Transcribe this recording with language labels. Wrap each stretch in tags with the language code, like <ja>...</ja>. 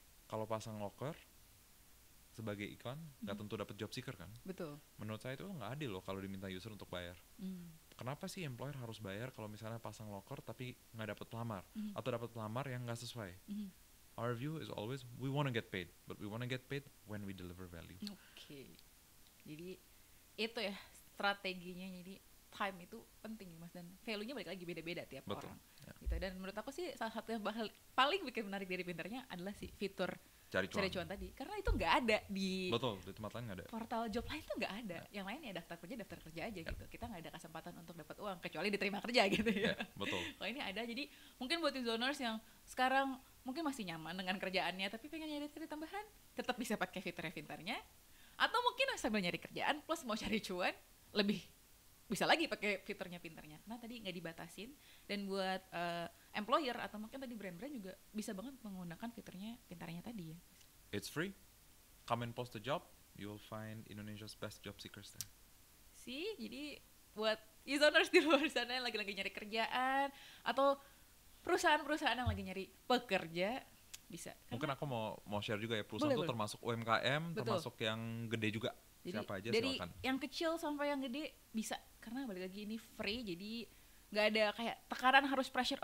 <id>Kalau pasang locker sebagai iklan nggak tentu dapat job seeker kan? Betul. Menurut saya itu nggak adil loh kalau diminta user untuk bayar. Kenapa sih employer harus bayar kalau misalnya pasang locker tapi nggak dapat pelamar atau dapat pelamar yang nggak sesuai?</id> <en>Our view is always we want to get paid, but we want to get paid when we deliver value.</en> <id>Oke. Jadi itu ya strateginya. Jadi time itu penting ya Mas, dan value-nya balik lagi beda-beda tiap orang. Ya. Gitu. Dan menurut aku sih salah satu yang paling bikin menarik dari Pintarnya adalah si fitur cari cuan tadi, karena itu nggak ada di tempat lain nggak ada. Portal job lain tuh nggak ada. Yang lain ya daftar kerja aja gitu. Kita nggak ada kesempatan untuk dapat uang kecuali diterima kerja gitu ya. Betul. Kalau ini ada, jadi mungkin buat zoners yang sekarang mungkin masih nyaman dengan kerjaannya tapi pengen nyari tambahan, tetap bisa pakai fitur Pintarnya. Atau mungkin sambil nyari kerjaan plus mau cari cuan, lebih bisa lagi pakai fiturnya Pintarnya. Nah tadi nggak dibatasin, dan buat employer atau mungkin tadi brand-brand juga bisa banget menggunakan fiturnya Pintarnya tadi ya.</id> <en>It's free. Come and post a job, you will find Indonesia's best job seekers there.</en> <id>Jadi buat e-zoners di luar sana yang lagi nyari kerjaan atau perusahaan-perusahaan yang lagi nyari pekerja, bisa. Mungkin aku mau share juga ya, perusahaan itu termasuk UMKM, termasuk yang gede juga. Jadi, siapa aja dari silakan. Yang kecil sampai yang gede bisa, karena balik lagi ini free, jadi nggak ada kayak tekanan harus pressure.</id>